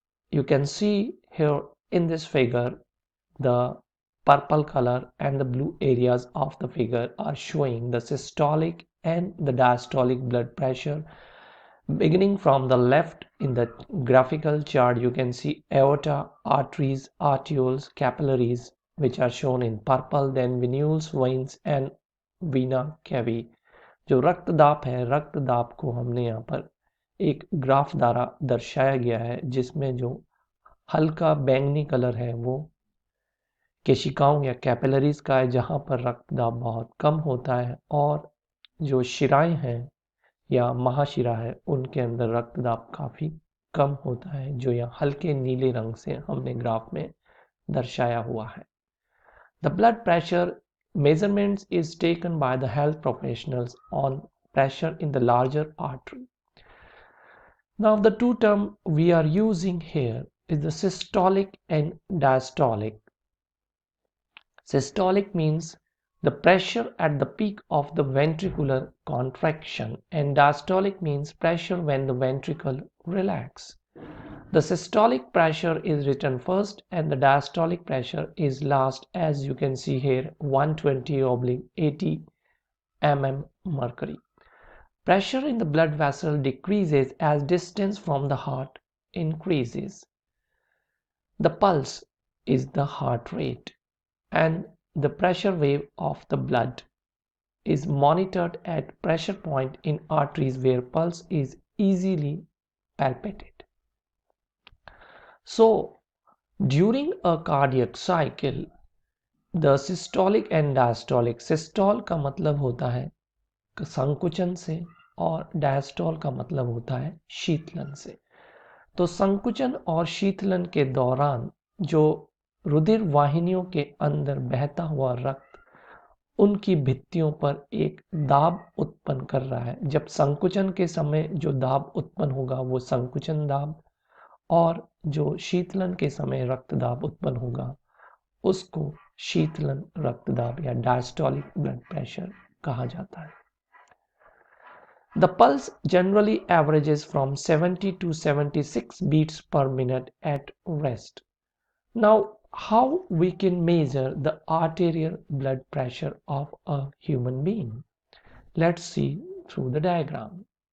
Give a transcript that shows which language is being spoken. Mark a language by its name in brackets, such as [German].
[English] You can see here in this figure the purple color and the blue areas of the figure are showing the systolic and the diastolic blood pressure. Beginning from the left in the graphical chart, you can see aorta, arteries, arterioles, capillaries, which are shown in purple, then venules, veins and vena cava. [Hindi] जो रक्त दाब है, रक्त दाब को हमने यहाँ पर एक ग्राफ द्वारा दर्शाया गया है, जिसमें जो हल्का बैंगनी कलर है वो केशिकाओं या कैपिलरीज का है, जहां पर रक्त दाब बहुत कम होता है, और जो शिराएं हैं या महाशिरा है उनके अंदर रक्त दाब काफी कम होता है, जो यहाँ हल्के नीले रंग से हमने ग्राफ में दर्शाया हुआ है. [English] The blood pressure measurements is taken by the health professionals on pressure in the larger artery. Now the two terms we are using here is the systolic and diastolic. Systolic means the pressure at the peak of the ventricular contraction, and diastolic means pressure when the ventricle relax. The systolic pressure is written first and the diastolic pressure is last, as you can see here, 120/80 mm mercury. Pressure in the blood vessel decreases as distance from the heart increases. The pulse is the heart rate, and the pressure wave of the blood is monitored at pressure point in arteries where pulse is easily palpated. So, during a cardiac cycle, the systolic and diastolic, [Hindi] systole का मतलब होता है संकुचन से और diastole का मतलब होता है शीतलन से. तो संकुचन और शीतलन के दौरान जो रुधिर वाहिनियों के अंदर बहता हुआ रक्त उनकी भित्तियों पर एक दाब उत्पन्न कर रहा है. जब संकुचन के समय जो दाब उत्पन्न होगा वो संकुचन दाब, और जो शीतलन के समय रक्त दाब उत्पन्न होगा उसको शीतलन रक्त दाब या डायस्टोलिक ब्लड प्रेशर कहा जाता है. [English] The pulse generally averages from 70 to 76 beats per minute at rest. Now, how we can measure the arterial blood pressure of a human being? Let's see through the diagram.